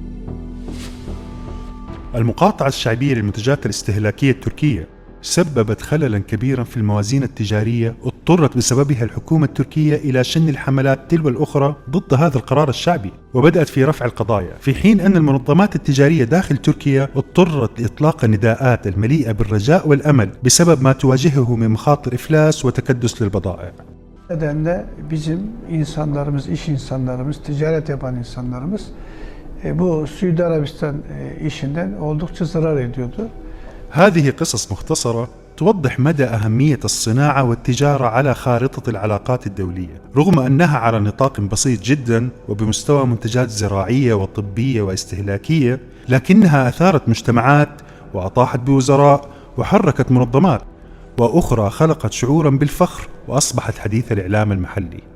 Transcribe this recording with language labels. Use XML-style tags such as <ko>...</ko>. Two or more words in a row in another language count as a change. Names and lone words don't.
<ar>المقاطعة الشعبية للمنتجات الاستهلاكية التركية سببت خللا كبيرا في الموازين التجارية، اضطرت بسببها الحكومة التركية إلى شن الحملات تلو الأخرى ضد هذا القرار الشعبي، وبدأت في رفع القضايا، في حين أن المنظمات التجارية داخل تركيا اضطرت لإطلاق النداءات المليئة بالرجاء والأمل بسبب ما تواجهه من مخاطر إفلاس وتكدس للبضائع.</ar> <tr>Nedenle bizim insanlarımız, iş insanlarımız, ticaret yapan insanlarımız bu Suudi Arabistan işinden oldukça zarar ediyordu.</tr> <ar>هذه قصص مختصرة توضح مدى أهمية الصناعة والتجارة على خارطة العلاقات الدولية، رغم أنها على نطاق بسيط جدا وبمستوى منتجات زراعية وطبية واستهلاكية، لكنها أثارت مجتمعات وأطاحت بوزراء وحركت منظمات، وأخرى خلقت شعورا بالفخر وأصبحت حديث الإعلام المحلي.</ar>